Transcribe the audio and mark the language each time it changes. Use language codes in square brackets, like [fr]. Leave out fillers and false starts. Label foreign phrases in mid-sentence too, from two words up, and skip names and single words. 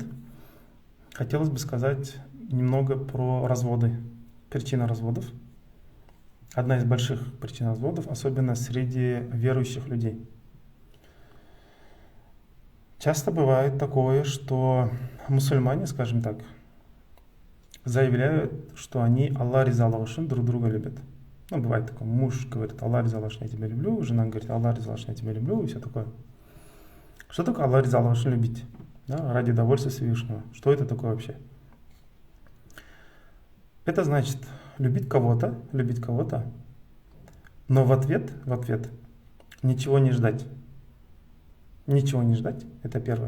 [ru] Хотелось бы сказать немного про разводы, причины разводов. Одна из больших причин разводов, особенно среди верующих людей. Часто бывает такое, что мусульмане, скажем так, заявляют, что они [kk] Аллах ризалығы үшін [ru] друг друга любят. Ну, бывает такое, муж говорит, [kk] Аллах ризалығы үшін [ru] я тебя люблю, жена говорит, [kk] Аллах ризалығы үшін [ru] я тебя люблю, и все такое. Что такое [kk] Аллах ризалығы үшін [ru] любить? Да, ради довольствия Всевышнего. Что это такое вообще? Это значит любить кого-то, но в ответ ничего не ждать. Ничего не ждать, это первое.